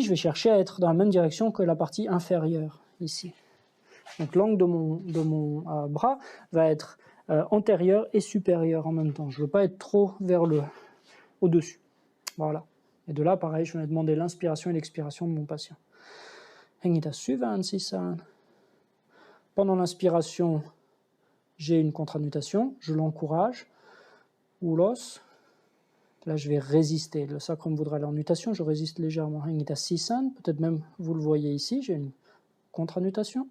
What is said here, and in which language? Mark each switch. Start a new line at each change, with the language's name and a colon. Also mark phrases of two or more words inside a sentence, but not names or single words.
French: Je vais chercher à être dans la même direction que la partie inférieure, ici. Donc l'angle de mon bras va être antérieur et supérieur en même temps. Je ne veux pas être trop vers au-dessus. Voilà. Et de là, pareil, je vais demander l'inspiration et l'expiration de mon patient.
Finnish: Hengida syvään sisään.
French: Pendant l'inspiration, j'ai une contre-nutation, je l'encourage. Ulos. Là, je vais résister. Le sacrum voudra aller en nutation, je résiste légèrement.
Finnish: Hengida sisään.
French: Peut-être même, vous le voyez ici, j'ai une contre-nutation.